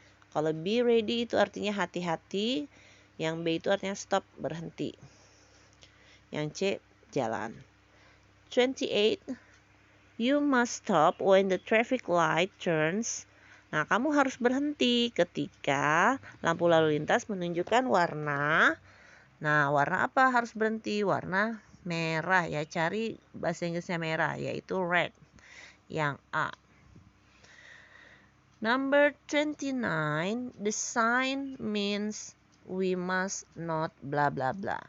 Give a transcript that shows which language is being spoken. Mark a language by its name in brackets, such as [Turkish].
[Indonesian] Kalau be ready itu artinya hati-hati, yang B itu artinya stop, berhenti. Yang C, jalan. [English] 28, you must stop when the traffic light turns. [Indonesian] Nah, kamu harus berhenti ketika lampu lalu lintas menunjukkan warna. Nah, warna apa harus berhenti? Warna merah ya. Cari bahasa Inggrisnya merah, yaitu red. Yang A. [English] Number 29, the sign means we must not bla bla bla.